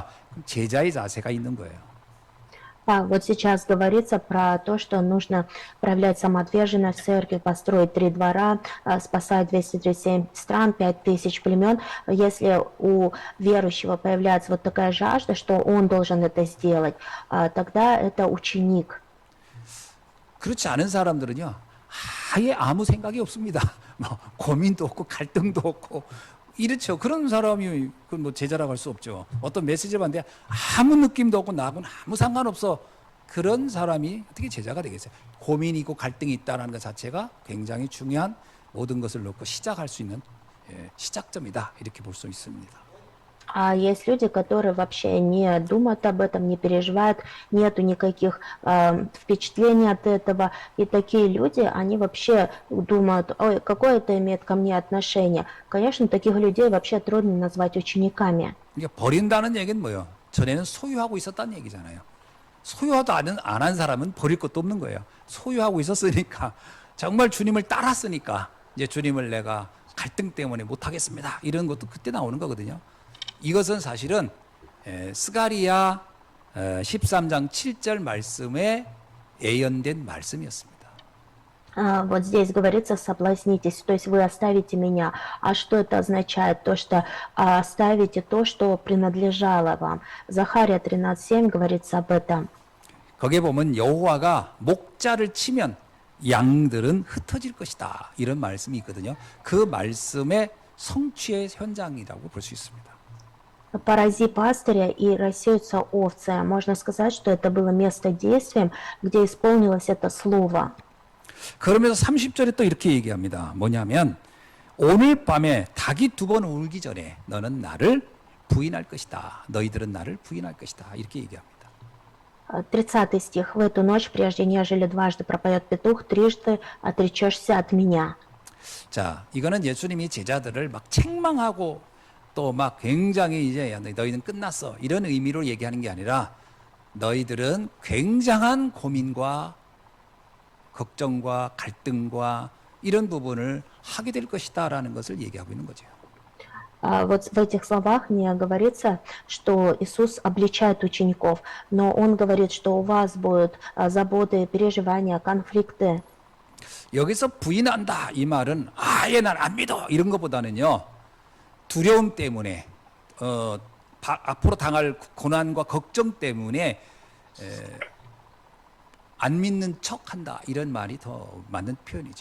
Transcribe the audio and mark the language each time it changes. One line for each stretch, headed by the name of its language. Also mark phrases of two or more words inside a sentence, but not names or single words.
Korean: 그럼 제자의 자세가 있는 거예요.
Russian: Вот сейчас говорится про то, что нужно проявлять самоотверженность в церкви, построить 3 двора, спасать 237 стран, 5000 племен. Если у верующего появляется вот такая жажда, что он должен это сделать, тогда это ученик.
Korean: 그렇지 않은 사람들은요, 아예 아무 생각이 없습니다. 뭐 고민도 없고 갈등도 없고 이렇죠. 그런 사람이 뭐 제자라고 할 수 없죠. 어떤 메시지를 봤는데 아무 느낌도 없고 나하고는 아무 상관없어. 그런 사람이 어떻게 제자가 되겠어요? 고민이 있고 갈등이 있다는 것 자체가 굉장히 중요한 모든 것을 놓고 시작할 수 있는 시작점이다. 이렇게 볼 수 있습니다.
Russian: А есть люди, которые вообще не думают об этом, не переживают, нету никаких впечатлений от этого. И такие люди, они вообще думают, ой, какое это имеет ко мне отношение. Конечно, таких людей вообще трудно назвать учениками.
Korean: 이게 버린다는 얘기는 뭐예요? 전에는 소유하고 있었다는 얘기잖아요. 소유하도 안 한 사람은 버릴 것도 없는 거예요. 소유하고 있었으니까 정말 주님을 따랐으니까 이제 주님을 내가 갈등 때문에 못하겠습니다. 이런 것도 그때 나오는 거거든요. 이것은 사실은 스가리야 13장 7절 말씀에 예언된 말씀이었습니다.
Russian: Вот здесь говорится «соблазнитесь», то есть вы оставите меня. А что это означает? То, что оставите то, что принадлежало вам. Захария 13:7 говорится об этом.
Korean: 거기에 보면 여호와가 목자를 치면 양들은 흩어질 것이다. 이런 말씀이 있거든요. 그 말씀의 성취의 현장이라고 볼 수 있습니다.
Russian: «Порази пастыря, и рассеются овцы». Можно сказать, что это было место действием, где исполнилось это слово.
Korean: 그러면서 30절에 또 이렇게 얘기합니다. 뭐냐면 오늘 밤에 닭이 2번 울기 전에 너는 나를 부인할 것이다. 너희들은 나를 부인할 것이다. 이렇게 얘기합니다.
Russian: 30 стих. «В эту ночь, прежде нежели дважды пропоет петух, трижды отречешься от меня».
Korean: 자, 이거는 예수님이 제자들을 막 책망하고 또 막 굉장히 이제 야, 너희는 끝났어. 이런 의미로 얘기하는 게 아니라 너희들은 굉장한 고민과 걱정과 갈등과 이런 부분을 하게 될 것이다라는 것을 얘기하고 있는 거죠.
Russian: Вот в этих словах не говорится, что Иисус обличает учеников, но Он говорит, что у вас будут заботы, переживания, конфликты.
Korean: 여기서 부인한다 이 말은 아예 난 안 믿어 이런 것보다는요 두려움 때문에 앞으로 당할 고난과 걱정 때문에 안 믿는 척한다 이런 말이 더 맞는 표현이죠.